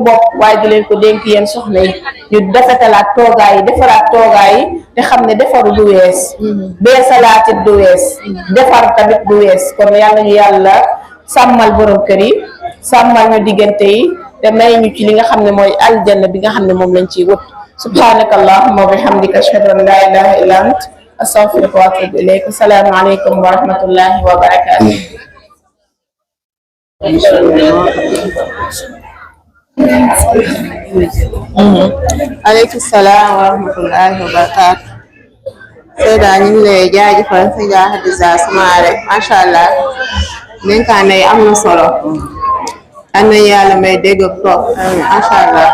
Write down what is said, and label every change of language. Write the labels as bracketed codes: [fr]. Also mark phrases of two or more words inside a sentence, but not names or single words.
[wo] bopp waaye di leen ko dénk yéen soxna yi ñu defetalaat toogaay yi defaraat toogaay yi te xam ne defaru du wees beesalaatit du wees defar tamit du wees kon yàlla ñu yàlla sàmmal borom kër yi sàmmal ñu diggante yi te may ñu ci li nga xam ne mooy aljanna bi nga xam ne moom lañ ciy wut [ar] سبحانك اللهم وبحمدك أشهد أن لا إله إلا أنت أستغفرك وأتوب إليك. السلام عليكم ورحمة الله وبركاته. عليكم السلام ورحمة الله وبركاته. [wo] Seyda ñu ngi lay jaajëfal Seyda Hadiza Soumaré [ar] ما شاء الله [wo] dénkaane yi am na solo am na yàlla may dégg ak topp [ar] ما شاء الله